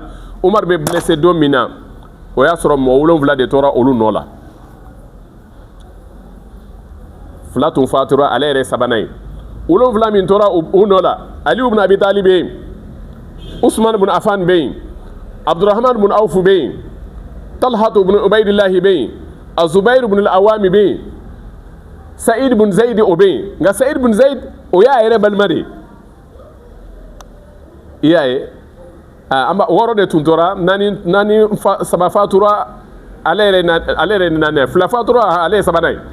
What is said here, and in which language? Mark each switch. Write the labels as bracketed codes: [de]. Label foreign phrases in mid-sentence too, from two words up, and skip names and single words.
[bm] Umar bɛ blessé don min na, o y'a sɔrɔ mɔgɔ 7 de tora olu nɔ la. 2 tun fatura, ale yɛrɛ sabanan ye. 7 min tora u nɔ la, Ali ibn Abi Talib bɛ yen, Usman ibn Affan bɛ yen, Abdurrahman ibn Auf bɛ yen, Talha ibn Ubaydillah bɛ yen, Azubair ibn al-Awwam bɛ yen, Sa'id ibn Zaid o bɛ yen. Nka Sa'id ibn Zaid o y'a yɛrɛ balima de. I y'a ye, wɔɔrɔ de tun tora, naani saba fatura, ale yɛrɛ ni 4, 2 fatura, ale ye sabanan ye.